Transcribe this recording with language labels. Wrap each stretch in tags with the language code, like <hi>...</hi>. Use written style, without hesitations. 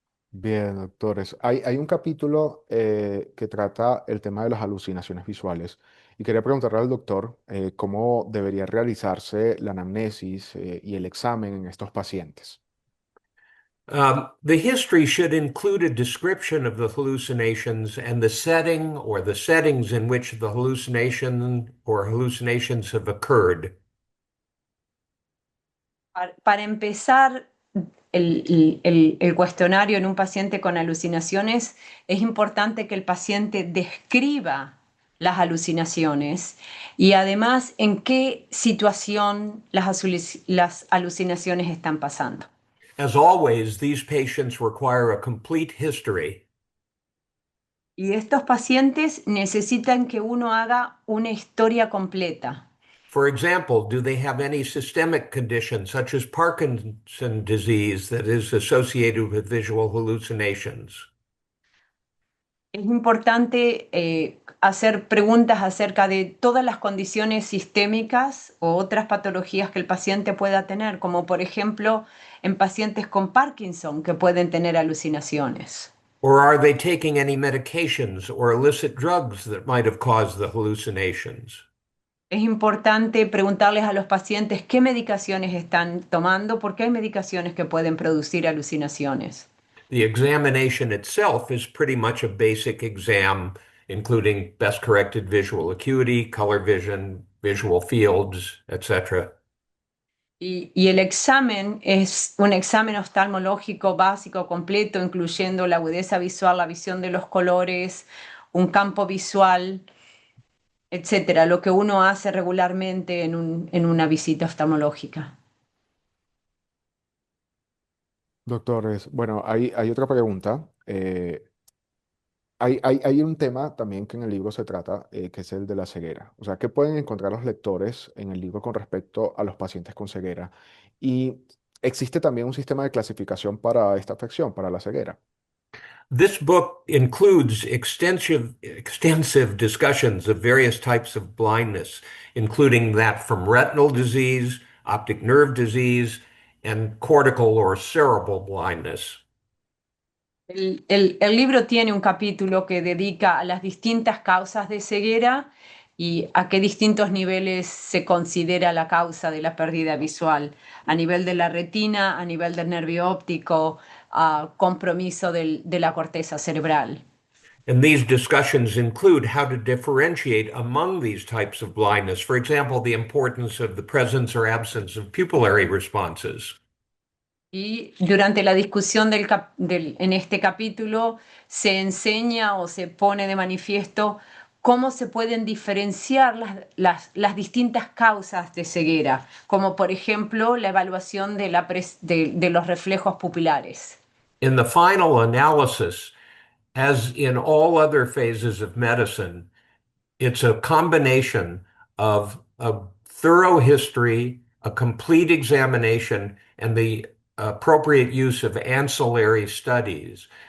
<es>Bien, doctores. Hay un capítulo que trata el tema de las alucinaciones visuales y quería preguntarle al doctor cómo debería realizarse la anamnesis y el examen en estos pacientes.</es> <en>The history should include a description of the hallucinations and the setting or the settings in which the hallucination or hallucinations have occurred.</en> <es>Para empezar, el cuestionario en un paciente con alucinaciones, es importante que el paciente describa las alucinaciones y además en qué situación las alucinaciones están pasando.</es> <en>As always, these patients require a complete history.</en> <es>Y estos pacientes necesitan que uno haga una historia completa.</es> <en>For example, do they have any systemic condition such as Parkinson's disease that is associated with visual hallucinations?</en> <es>Es importante hacer preguntas acerca de todas las condiciones sistémicas o otras patologías que el paciente pueda tener, como por ejemplo en pacientes con Parkinson que pueden tener alucinaciones.</es> <en>Or are they taking any medications or illicit drugs that might have caused the hallucinations?</en> <es>Es importante preguntarles a los pacientes qué medicaciones están tomando, porque hay medicaciones que pueden producir alucinaciones.</es> <en>The examination itself is pretty much a basic exam, including best corrected visual acuity, color vision, visual fields, etc.</en> <es>Y el examen es un examen oftalmológico básico completo, incluyendo la agudeza visual, la visión de los colores, un campo visual, etcétera, lo que uno hace regularmente en una visita oftalmológica. Doctores, bueno, hay otra pregunta. Hay un tema también que en el libro se trata, que es el de la ceguera. O sea, ¿qué pueden encontrar los lectores en el libro con respecto a los pacientes con ceguera? Y existe también un sistema de clasificación para esta afección, para la ceguera.</es> <en>This book includes extensive discussions of various types of blindness, including that from retinal disease, optic nerve disease, and cortical or cerebral blindness.</en> <es>El libro tiene un capítulo que dedica a las distintas causas de ceguera y a qué distintos niveles se considera la causa de la pérdida visual, a nivel de la retina, a nivel del nervio óptico, a compromiso de la corteza cerebral.</es> <en>And these discussions include how to differentiate among these types of blindness. For example, the importance of the presence or absence of pupillary responses.</en> <es>Y durante la discusión en este capítulo se enseña o se pone de manifiesto cómo se pueden diferenciar las distintas causas de ceguera, como por ejemplo la evaluación de los reflejos pupilares.</es> <en>In the final analysis, as in all other phases of medicine, it's a combination of a thorough history, a complete examination, and the appropriate use of ancillary studies</en>